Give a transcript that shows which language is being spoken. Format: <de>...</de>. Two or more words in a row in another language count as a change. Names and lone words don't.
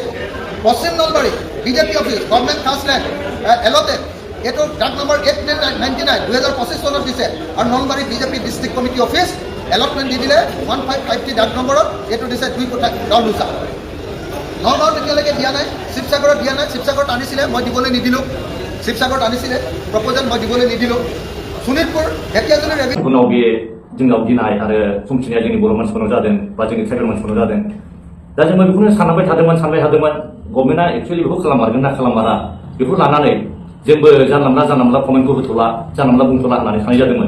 <as>পশ্চিম নলবাৰী বিজেপি অফিচ গভৰ্ণমেণ্ট খাছ</as> <en>land allotted,</en> <as>এইটো দাগ নম্বৰ 899, 2025 চনত দিছে। আৰু নলবাৰী বিজেপি</as> <en>district committee office allotment</en> <as>দি দিলে 1553 দাগ নম্বৰত, এইটো দিছে 2 কোঠা 10 কোচা। নগাঁৱত এতিয়ালৈকে দিয়া নাই, শিৱসাগৰত দিয়া নাই। শিৱসাগৰত আনিছিলে, মই দিবলৈ নিদিলোঁ। শিৱসাগৰত আনিছিলে প্ৰপ'জেল, মই দিবলৈ নিদিলোঁ।</as> <brx>শোণিতপুर ढेकियाजुलि रेभिनिउ उनाव बे जोंनाव गिनाय आरो समखिनाया जोंनि बर' मानसिफोरनाव जादों बा जोंनि ट्राइबेल मानसिफोरनाव जादों। दा जोङो बेखौनो सानबाय थादोंमोन</brx> <en>government actually</en> <brx>बेखौ खालाममारगोन ना खालाममारा, बेखौ लानानै जोंबो जानला कमेन्टखौ होथ'ला, जानला बुंथ'ला होननानै साननाय जादोंमोन।</brx>